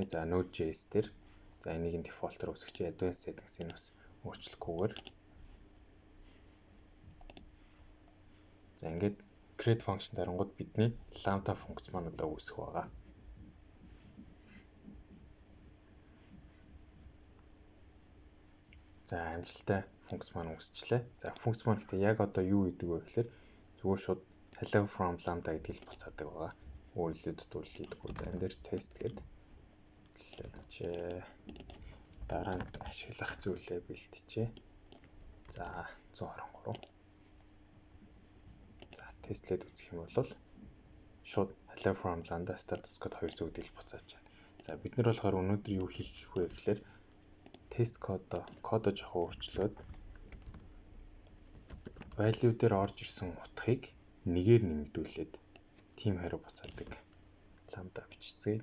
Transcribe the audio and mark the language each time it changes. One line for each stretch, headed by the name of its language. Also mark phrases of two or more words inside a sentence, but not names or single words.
Mongolian: За Node.js дээр за энийг дефолтоор үүсгэж
English: advanced settings-
Mongolian: ийг бас өөрчлөхгүйгээр за ингээд
English: create function
Mongolian: дарангууд бидний lambda функц маань одоо үүсэх байгаа. За амжилттай функц маань үүсчлээ. За функц маань гэхдээ яг одоо юу гэдэг вэ гэхээр зүгээр шууд
English: hello from lambda
Mongolian: гэдгийг буцаадаг байгаа. Өөрөлдөд төлөвлөдөггүй. За энэ дээр тест гэдэг дараа нь ашиглах зүйлээ бэлтжээ. За 123. За тестлээд үзэх юм бол шууд
English: hello from lambda status code
Mongolian: 200 гэдгийг буцааж байна. За бид нар болохоор өнөөдөр юу хийх вэ гэхээр тест кодоо жоохон өөрчлөөд value дээр орж ирсэн утгыг нэгээр нэмэгдүүлээд team хариу буцаадаг lambda бичцгээе.